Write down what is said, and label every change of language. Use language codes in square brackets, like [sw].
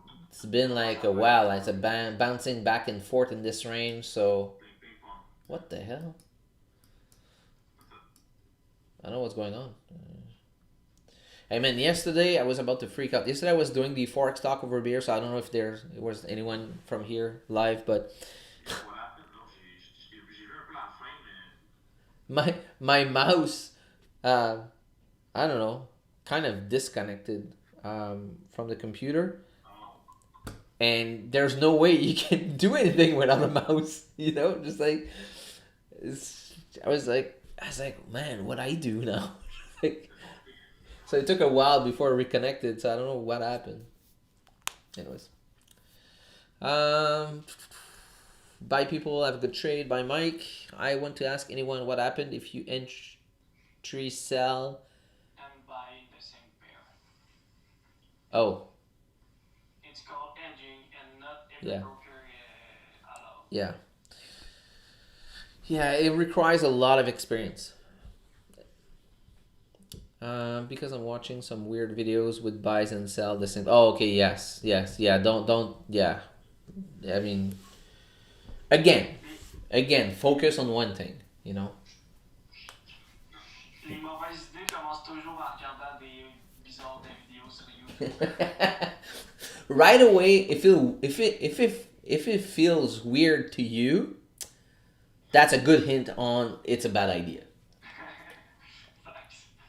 [en] It's been like a while. It's bouncing back and forth in this range. So, what the hell? I don't know what's going on. Hey man, yesterday I was about to freak out. Yesterday I was doing the Forex talk over beer, so I don't know if there was anyone from here live, but What happened? [fr] Non, j'ai vu un peu la fin, mais. [en] my mouse, uh, I don't know, kind of disconnected from the computer, Oh. and there's no way you can do anything without a mouse. You know, just like I was like, man, what I do now? Like, so it took a while before it reconnected. So I don't know what happened. Anyways, bye people, have a good trade. Bye Mike. I want to ask anyone what happened if you entry sell. And buy the same pair. Oh, It's called edging, and not every Yeah. broker allow. yeah. Yeah, it requires a lot of experience. Because I'm watching some weird videos with buys and sell the same. Oh, okay, yes, yeah. Don't, yeah. I mean, again, focus on one thing. You know. [fr] Les mauvaises idées commencent toujours en regardant des bizarres des vidéos sur YouTube. [en] Right away, if it feels weird to you, that's a good hint on it's a bad idea. Facts.